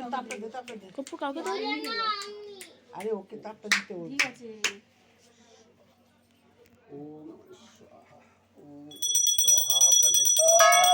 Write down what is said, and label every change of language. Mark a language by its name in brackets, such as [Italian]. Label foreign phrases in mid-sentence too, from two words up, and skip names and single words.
[Bangla] কর্পূর কাউকে দাওনি। আরে ওকে তারটা দিতে বল। ঠিক আছে। [Sanskrit] ওম নমঃ স্বাহা, ওম স্বাহা, প্রাণে স্বাহা।